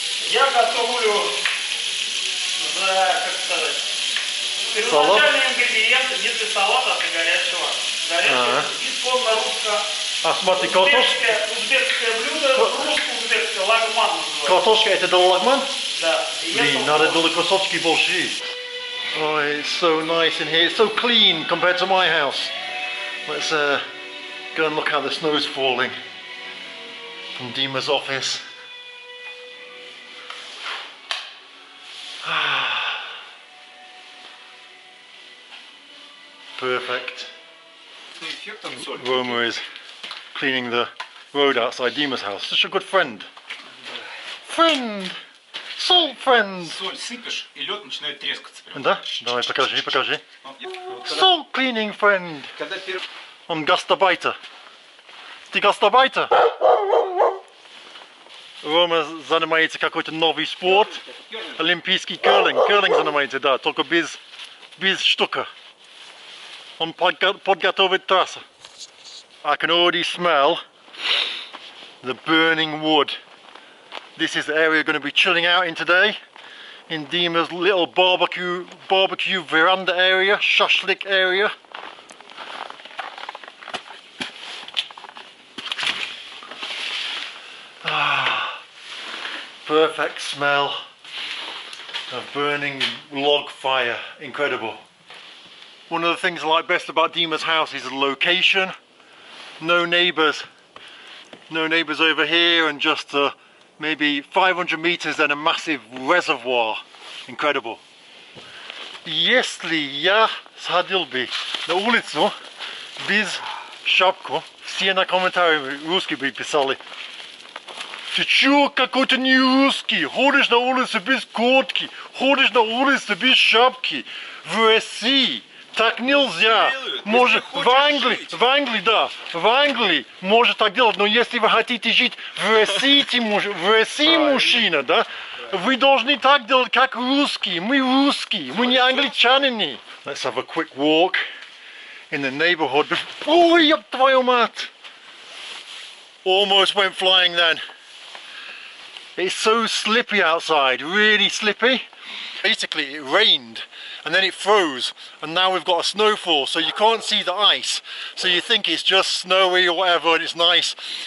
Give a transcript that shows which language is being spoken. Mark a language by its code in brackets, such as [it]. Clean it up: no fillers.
[ru] Я готовлю как сказать, Салат? первоначальные ингредиенты не для салата, а для горячего. Горячего, исконно-русское, А смотри, картошка. узбекское блюдо, русско-узбекское, лагман называется. Картошка это до лагман? Да. И я Блин, надо было кусочки больше. [en] Oh, it's so nice in here. It's so clean compared to my house. Let's go and look how the snow's falling from Dima's office. Perfect. [ru] Эффектом соль. [en] Roma is cleaning the road outside Dima's house. Such a good friend. Friend! Salt friend! [ru] Соль сыпешь, и лед начинает трескаться прям. Да? Давай, покажи. Вот когда- [en] Salt cleaning friend! [ru] Когда Он гастарбайтер. Ты гастарбайтер? Рома занимается какой-то новый спорт. Олимпийский керлинг. Керлинг занимается, да, только без штука. Он подготовит трассу. [en] I can already smell the burning wood. This is the area we're going to be chilling out in today. In Dima's little barbecue veranda area, shashlik area. Perfect smell of burning log fire. Incredible. One of the things I like best about Dima's house is the location. No neighbours over here, and just maybe 500 meters and a massive reservoir. Incredible. [ru] Если я сходил бы на улицу без шапку, все на комментарии русские бы писали: ты чё, какой-то не русский, ходишь на улицу без куртки, ходишь на улицу без шапки. В России так нельзя. Может, в Англии, да, в Англии может так делать, но если вы хотите жить в России, мужчина, да, вы должны так делать, как русские. Мы не англичане. [en] Let's have a quick walk in the neighborhood. [ru] Ой, ёб твою мать! [en] Almost went flying then. It's so slippy outside, really slippy. Basically it rained and then it froze, and now we've got a snowfall, so you can't see the ice, so you think it's just snowy or whatever and it's nice.